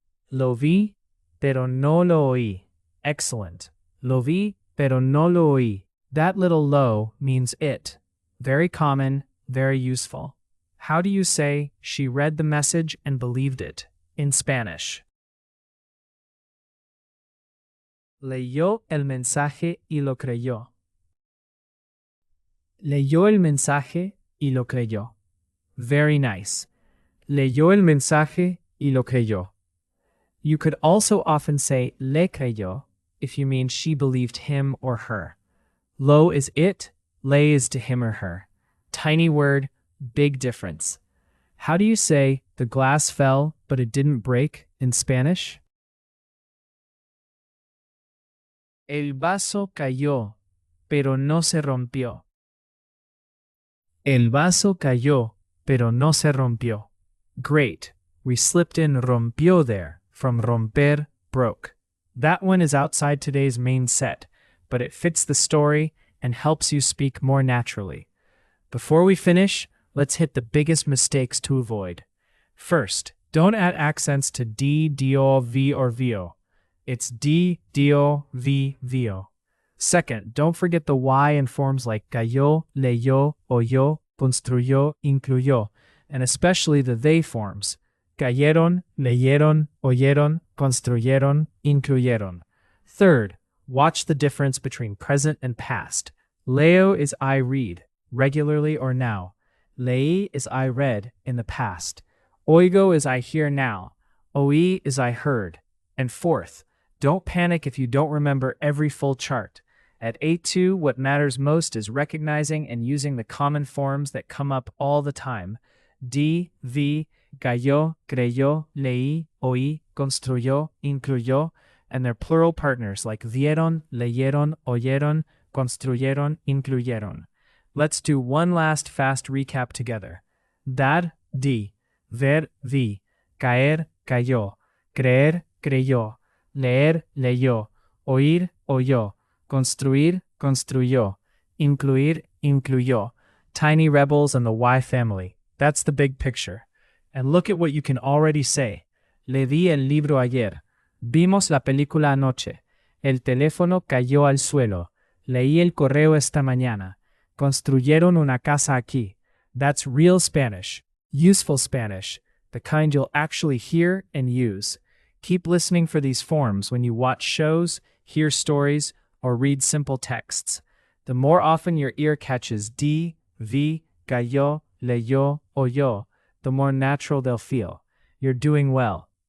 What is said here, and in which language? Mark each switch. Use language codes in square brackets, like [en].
[es] Lo vi, pero no lo oí. Excellent. Lo vi, pero no lo oí. [en] That little lo means it. Very common, very useful. How do you say she read the message and believed it in Spanish? [es] Leyó el mensaje y lo creyó. Leyó el mensaje y lo creyó. [en] Very nice. [es] Leyó el mensaje y lo creyó. [en] You could also often say le creyó if you mean she believed him or her. Lo is it, le is to him or her. Tiny word, big difference. How do you say the glass fell but it didn't break in Spanish? [es] El vaso cayó, pero no se rompió. El vaso cayó, pero no se rompió. [en] Great. We slipped in rompió there from romper, broke. That one is outside today's main set, but it fits the story and helps you speak more naturally. Before we finish, let's hit the biggest mistakes to avoid. First, don't add accents to d, dio, v, or vio. It's d, dio, v, vio. Second, don't forget the y in forms like cayó, leyó, oyó, construyó, incluyó, and especially the they forms. [es] Cayeron, leyeron, oyeron, construyeron, incluyeron. [en] Third, watch the difference between present and past. Leo is I read, regularly or now. Leí is I read, in the past. Oigo is I hear now. Oí is I heard. And fourth, don't panic if you don't remember every full chart. At A2, what matters most is recognizing and using the common forms that come up all the time. [es] Di, vi, cayó, creyó, leí, oí, construyó, incluyó, [en] and their plural partners like [es] vieron, leyeron, oyeron, construyeron, incluyeron. [en] Let's do one last fast recap together. [es] Dar, di, ver, vi, caer, cayó, creer, creyó, leer, leyó, oír, oyó, construir, construyó, incluir, incluyó. [en] Tiny rebels and the Y family. That's the big picture. And look at what you can already say. [es] Le di el libro ayer. Vimos la película anoche. El teléfono cayó al suelo. Leí el correo esta mañana. Construyeron una casa aquí. [en] That's real Spanish. Useful Spanish. The kind you'll actually hear and use. Keep listening for these forms when you watch shows, hear stories, or read simple texts. The more often your ear catches di, vi, cayó, leyó, oyó, the more natural they'll feel. You're doing well.